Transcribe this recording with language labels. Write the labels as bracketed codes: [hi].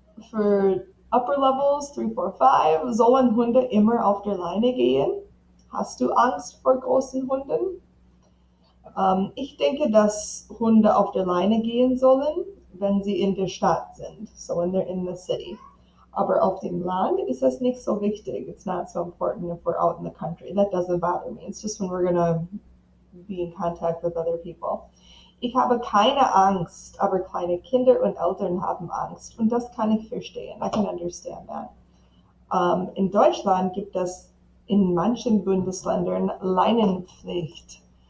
[de] Für [en] Upper Levels [de] 3, 4, 5 sollen Hunde immer auf der Leine gehen. Hast du Angst vor großen Hunden? Ich denke, dass Hunde auf der Leine gehen sollen, wenn sie in der Stadt sind, [en] so when they're in the city. [de] Aber auf dem Land ist das nicht so wichtig. [en] It's not so important if we're out in the country. That doesn't bother me. It's just when we're gonna be in contact with other people. [de] Ich habe keine Angst, aber kleine Kinder und Eltern haben Angst. Und das kann ich verstehen. [en] I can understand that. [de] In Deutschland gibt es in manchen Bundesländern Leinenpflicht.